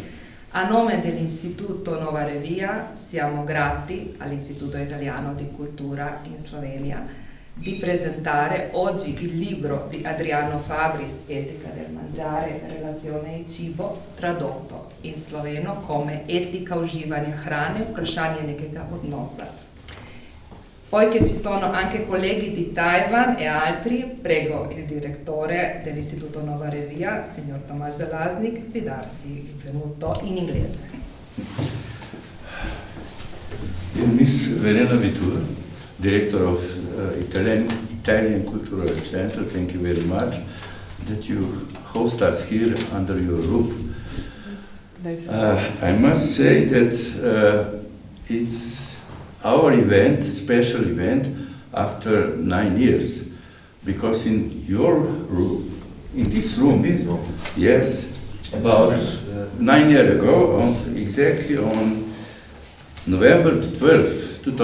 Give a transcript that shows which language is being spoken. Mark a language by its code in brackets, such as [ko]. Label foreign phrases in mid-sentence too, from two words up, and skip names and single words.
[it] a nome dell'Istituto Nova Revia siamo grati all'Istituto Italiano di Cultura in Slovenia di presentare oggi il libro di Adriano Fabris, Etica del mangiare, relazione e cibo, tradotto in sloveno come Etika uživanja hrane, vprašanje nekega odnosa. Poiché ci sono anche colleghi di Taiwan e altri, prego il direttore dell'Istituto Nova Revia, signor Tomasz Zelaznik, di darsi il benvenuto in inglese. [en] Miss Verena Vitur, Director of Italian Cultural Center, thank you very much that you host us here under your roof. I must say that it's our event, special event, after 9 years, because in your room, in this room, yes, about 9 years ago, exactly on November 12,